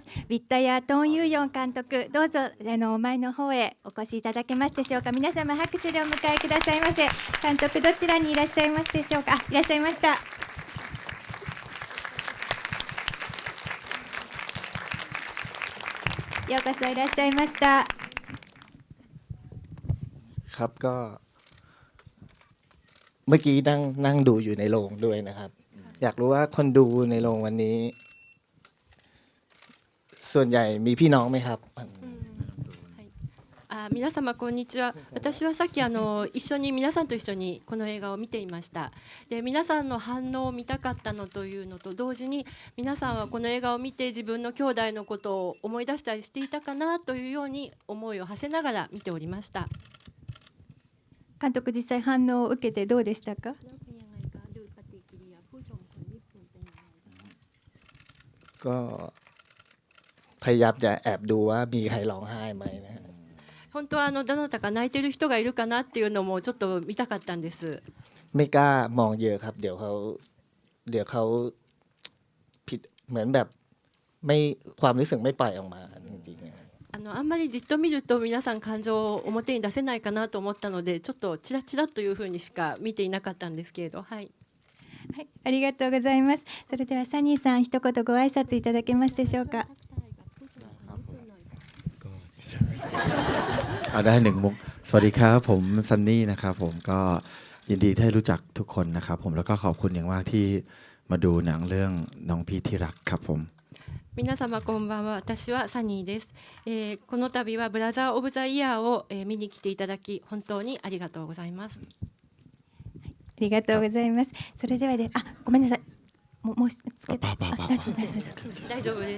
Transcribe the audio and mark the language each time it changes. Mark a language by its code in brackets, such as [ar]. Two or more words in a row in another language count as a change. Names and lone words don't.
[ja] ウィッタヤ・トーン・ユーヨン監督、どうぞ前の方へお越しいただけますでしょうか。皆様拍手でお迎えくださいませ。監督、どちらにいらっしゃいますでしょうか。いらっしゃいました。ようこそいらっしゃいました。 [th] ครับก็เมื่อกี้นั่งดูอยู่ในโรงด้วยนะครับอยากรู้ว่าคนดูในโรงวันนี้ส่วนใหญ่มีพี่น้องไหมครับ [ja] 皆様こんにちは。私はさっき一緒に皆さんと一緒にこの映画を見ていました。で、皆さんの反応を見たかったのというのと同時に、皆さんはこの映画を見て自分の兄弟のことを思い出したりしていたかなというように思いを馳せながら見ておりました。監督、実際反応を受けてどうでしたか。 [th] ก็พยายามจะแอบดูว่ามีใครร้องไห้ไหมนะฮะ [ja] 本当はどなたか泣いてる人がいるかなっていうのもちょっと見たかったんです。 [th] ไม่กล้ามองเยอะครับเดี๋ยวเขาผิดเหมือนแบบไม่ความรู้สึกไม่ปล่อยออกมาจริงๆ [ja] あんまりじっと見ると皆さん感情を表に出せないかなと思ったので、ちょっとチラチラというふうにしか見ていなかったんですけれど、はい。はい、ありがとうございます。それではサニーさん、一言ご挨拶いただけますでしょうか。 [th] ได้หนึ่งมุกสวัสดีครับผมซันนี่นะครับผมก็ยินดีที่ได้รู้จักทุกคนนะครับผมแล้วก็ขอบคุณอย่างมากที่มาดูหนังเรื่องน้องพี่ที่รักครับผม [ja] 皆様こんばんは。私はサニーです。この度はブラザーオブザイヤーを、見に来ていただき本当にありがとうございます。ありがとうございます。それではごめんなさい。もうつけて。大丈夫ですか。大丈夫です。